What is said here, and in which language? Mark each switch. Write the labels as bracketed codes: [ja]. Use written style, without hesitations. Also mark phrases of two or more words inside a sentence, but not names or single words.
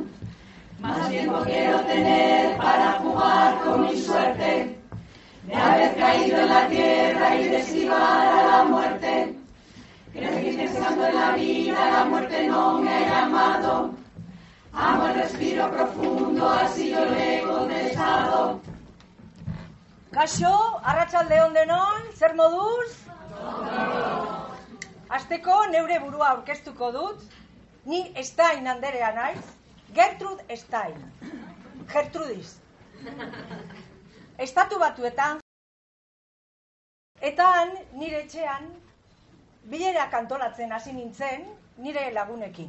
[es] Más tiempo quiero tener para jugar con mi suerte, de haber caído en la tierra y de esquivar a la muerte. Que seguir pensando en la vida, la muerte no me ha llamado. Amo el respiro profundo, así yo le he contestado. [eu] Kaixo, arratsalde on denon, zer moduz? Hasteko neure burua aurkeztuko dut. Ni Stein Anderea naiz, Gertrude Stein. Gertrudis. Estatu Batuetan eta han nire etxean bilerak antolatzen hasi nintzen nire lagunekin.